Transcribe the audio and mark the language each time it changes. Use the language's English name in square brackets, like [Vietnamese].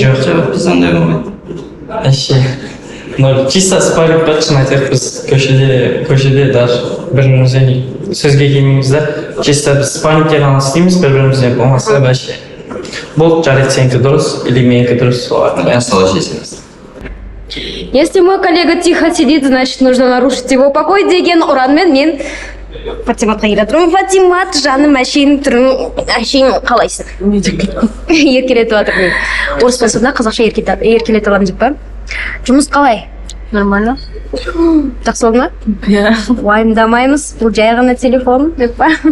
[Kazakh] Жоқ, біз андай болмайды. [Russian] Вообще. Ну, чисто [Kazakh] спарринг бәт шын айтайық, біз көшеде даже бір-бірімізбен сөзге келмейміз да. Чисто біз спаррингке ғана істейміз, бір-бірімізбен болмаса вообще. Болды, жарайды, сенікі дұрыс, или менікі дұрыс. Мен солай шешеміз. [Russian] Если мой коллега тихо сидит, значит, нужно нарушить его покой [Kazakh] деген ұранмен мен Фатиматқа келе тұрмын. Фатимат, жаным, әшейін түрің, әшейін қалайсың? Еркелетіп жатырмын. Орыс болсында қазақша еркелетіп аламын деп па? Жұмыс қалай? [Russian] Нормально. [Kazakh] Жақсы болды ма? Иә. Уайымдамаймыз, бұл жай ғана телефон деп па?